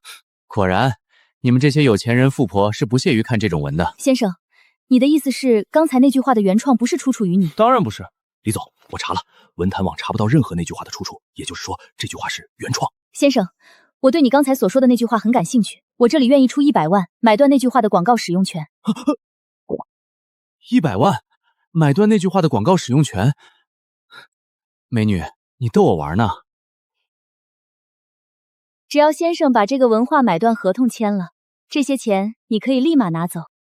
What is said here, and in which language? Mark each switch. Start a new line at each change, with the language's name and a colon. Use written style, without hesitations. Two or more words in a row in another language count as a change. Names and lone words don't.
Chinese: 果然，你們這些有錢人富婆是不屑於看這種文的。先生，你的意思是剛才那句話的原創不是出處於你？當然不是。李總，我查了，文壇網查不到任何那句話的出處，也就是說，這句話是原創。先生，我對你剛才所說的那句話很感興趣，我這裡願意出100萬，買斷那句話的廣告使用權。 100萬，買斷那句話的廣告使用權？美女，你逗我玩呢？只要先生把這個文化買斷合同簽了，這些錢你可以立馬拿走。